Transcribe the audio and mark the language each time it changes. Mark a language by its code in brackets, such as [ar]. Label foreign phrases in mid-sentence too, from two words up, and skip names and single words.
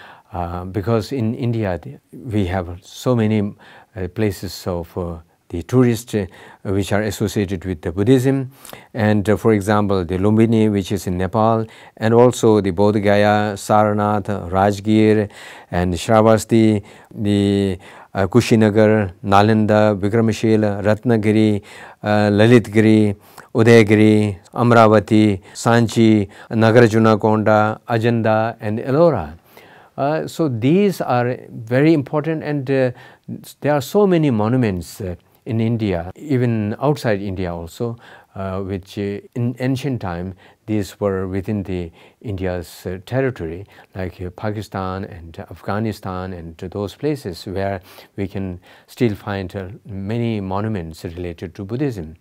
[en] because in India we have so many places of the tourists which are associated with the Buddhism, and for example the Lumbini, which is in Nepal, and also the Bodh Gaya, Sarnath, Rajgir and Shravasti, the Kushinagar, Nalanda, Vikramashila, Ratnagiri, Lalitgiri, Udayagiri, Amravati, Sanchi, Nagarjunakonda, Ajanta and Ellora. So these are very important, and there are so many monuments in India, even outside India also, which in ancient time these were within the India's territory, like Pakistan and Afghanistan and those places where we can still find many monuments related to Buddhism.